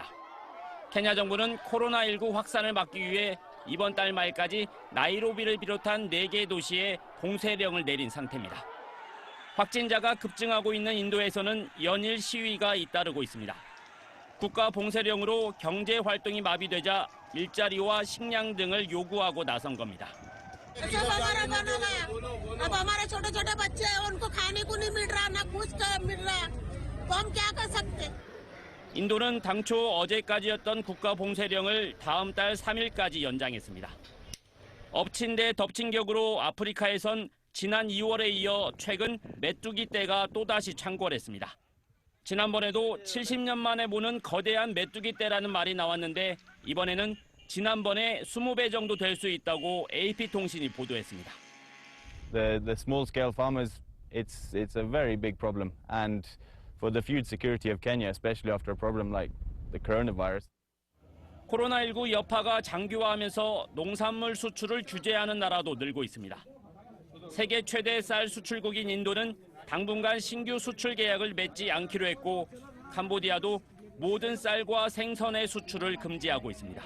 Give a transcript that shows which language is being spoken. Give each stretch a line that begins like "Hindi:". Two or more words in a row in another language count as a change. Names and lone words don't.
Korean: 케냐 정부는 코로나19 확산을 막기 위해 이번 달 말까지 나이로비를 비롯한 4개 도시에 봉쇄령을 내린 상태입니다. 확진자가 급증하고 있는 인도에서는 연일 시위가 잇따르고 있습니다. 국가 봉쇄령으로 경제 활동이 마비되자 일자리와 식량 등을 요구하고 나선 겁니다.
Hindi: सब हमारा बना है। अब हमारे छोटे छोटे बच्चे हैं, उनको खाने को नहीं मिल रहा, ना कुछ मिल रहा, तो हम क्या कर सकते?
Korean: 인도는 당초 어제까지였던 국가 봉쇄령을 다음 달 3일까지 연장했습니다. 엎친 데 덮친 격으로 아프리카에선 지난 2월에 이어 최근 메뚜기 떼가 또다시 창궐했습니다. 지난번에도 70년 만에 보는 거대한 메뚜기 떼라는 말이 나왔는데 이번에는 지난번에 20배 정도 될 수 있다고 AP통신이 보도했습니다.
English: The small-scale farmers, it's a very big problem, and for the food security of Kenya, especially after a problem like the coronavirus.
Korean: 코로나19 여파가 장기화하면서 농산물 수출을 규제하는 나라도 늘고 있습니다. 세계 최대 쌀 수출국인 인도는 당분간 신규 수출 계약을 맺지 않기로 했고 캄보디아도 모든 쌀과 생선의 수출을 금지하고 있습니다.